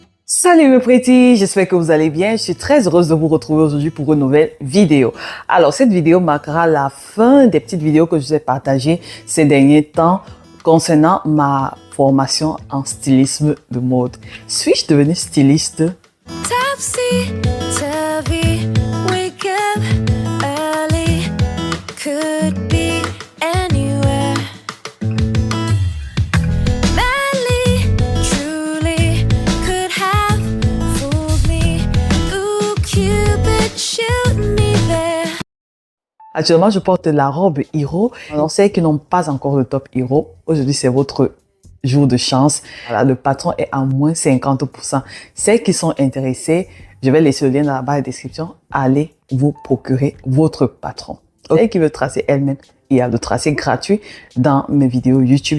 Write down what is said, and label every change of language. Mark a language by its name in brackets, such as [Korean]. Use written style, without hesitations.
[French] Salut mes pretty, j'espère que vous allez bien. Je suis très heureuse de vous retrouver aujourd'hui pour une nouvelle vidéo. Alors cette vidéo marquera la fin des petites vidéos que je vous ai partagées ces derniers temps concernant ma formation en stylisme de mode. Suis-je devenue styliste? [English] Topsy-turvy, wake up early, could be anywhere. Madly, truly, could have fooled me. Ooh, Cupid, shoot me there. [French] Actuellement, je porte la robe Hiro. Alors, celles qui n'ont pas encore le top Hiro, aujourd'hui, c'est votre jour de chance. Voilà, le patron est à moins 50%. Celles qui sont intéressées, je vais laisser le lien dans la barre de description. Allez vous procurer votre patron. Celles qui veulent tracer elle-même, il y a le tracé gratuit dans mes vidéos YouTube.